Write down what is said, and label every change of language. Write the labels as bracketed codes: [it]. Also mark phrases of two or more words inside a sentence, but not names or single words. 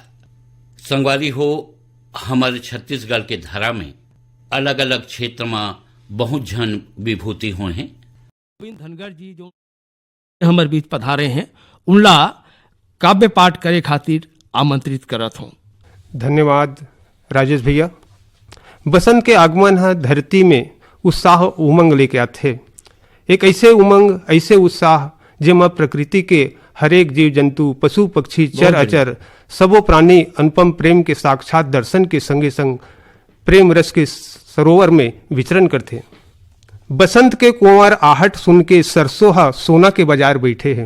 [hne] संगवारी हो, हमर छत्तीसगढ़ के धारा में अलग अलग क्षेत्र में बहुत जन विभूति हुए हैं। गोविंद धनगर जी जो हमर बीच पधारे हैं, उनला काव्य पाठ करे खातिर आमंत्रित करत हूँ। धन्यवाद राजेश भैया। बसंत के आगमन है धरती में उत्साह उमंग लेके आते। एक ऐसे उमंग, ऐसे उत्साह जेमा प्रकृति के हरेक जीव जंतु, पशु पक्षी, चर अचर सबो प्राणी अनुपम प्रेम के साक्षात दर्शन के संगे संग प्रेम रस के सरोवर में विचरण करते। बसंत के कुंवर आहट सुन के सरसों सोना के बाजार बैठे हैं।